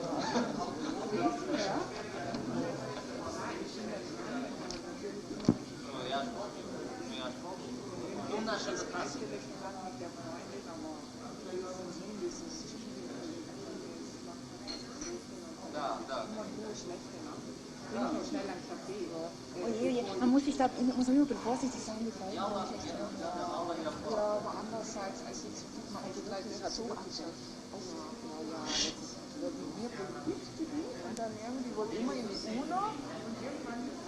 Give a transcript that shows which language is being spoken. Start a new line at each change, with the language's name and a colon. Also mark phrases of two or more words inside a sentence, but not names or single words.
Russian: Ну, я ж помню. Ну, наш этот раз. Да.
German: Man muss sich da, muss man nur vorsichtig sein mit Leuten. Ja, aber andererseits, also jetzt mal die Leute so anschauen. Wir berücksichtigen und dann irgendwie wohl immer in die Urlaub und irgendwann.